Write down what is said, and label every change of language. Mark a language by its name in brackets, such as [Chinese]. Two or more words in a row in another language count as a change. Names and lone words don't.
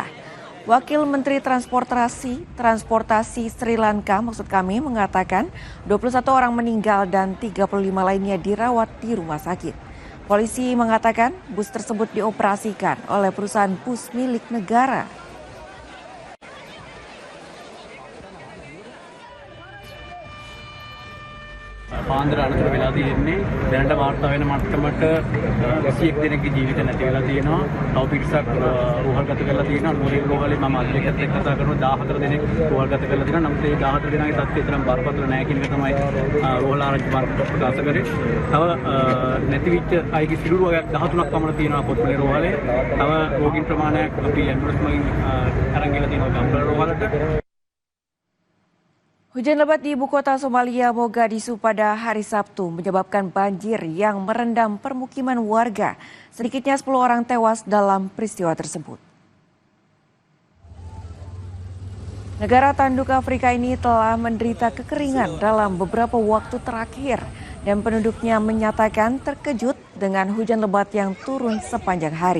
[Indonesian] Wakil Menteri Transportasi Sri Lanka mengatakan 21 orang meninggal dan 35 lainnya dirawat di rumah sakit. Polisi mengatakan bus tersebut dioperasikan oleh perusahaan bus milik negara. [Sinhala] පාන්දර අනතුර වෙලා තියෙන්නේ දැනට වාර්තා වෙන මට්ටමට 21 දෙනෙක්ගේ ජීවිත නැති වෙලා තියෙනවා. තව පිරිසක් රෝහල්ගත කරලා තියෙනවා. මොලේ රෝහලේ මම අධ්‍යක්ෂකත් එක්ක කතා කරනවා 14 දෙනෙක් රෝහල්ගත කරලා තියෙනවා. නමුත් ඒ 14 දෙනාගේ තත්ත්වය තරම් බරපතල නැහැ කියන එක තමයි රෝහල ආරංචි මාර්ග ප්‍රකාශ කරේ. තව නැති වෙච්ච අයගේ සිරුරු වර්ගයක් 13ක් පමණ තියෙනවා කොත්මලේ රෝහලේ. තව රෝගීන් ප්‍රමාණයක් අපි ඇම්බුලන්ස් මගින් අරන් ගෙලා තියෙනවා ගම්පල රෝහලට. [Indonesian] Hujan lebat di ibu kota Somalia Mogadishu pada hari Sabtu menyebabkan banjir yang merendam permukiman warga. Sedikitnya 10 orang tewas dalam peristiwa tersebut. Negara tanduk Afrika ini telah menderita kekeringan dalam beberapa waktu terakhir dan penduduknya menyatakan terkejut dengan hujan lebat yang turun sepanjang hari.